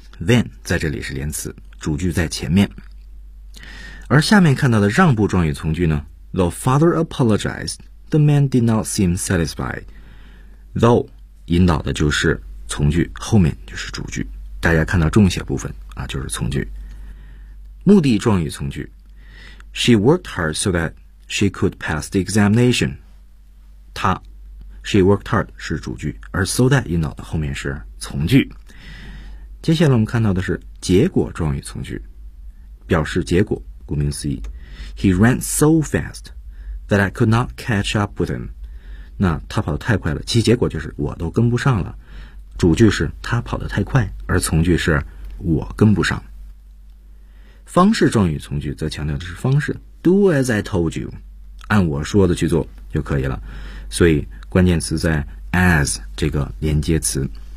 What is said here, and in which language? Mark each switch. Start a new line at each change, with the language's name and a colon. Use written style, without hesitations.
Chinese: Then 在这里是连词，主句在前面。而下面看到的让步状语从句呢，
English: The father apologized The man did not seem satisfied.
Chinese: Though 引导的就是从句，后面就是主句。大家看到重写部分啊，就是从句。目的状语从句。
English: She worked hard so that she could pass the examination.
Chinese: 她
English: She worked hard
Chinese: 是主句，而 so that 引导的后面是从句。接下来我们看到的是结果状语从句，表示结果，顾名思义。
English: He ran so fast that I could not catch up with him.
Chinese: 那他跑得太快了，其结果就是我都跟不上了。主句是他跑得太快，而从句是我跟不上。方式状语从句则强调的是方式 ，
English: Do as I told you，
Chinese: 按我说的去做就可以了。所以关键词在 as 这个连接词。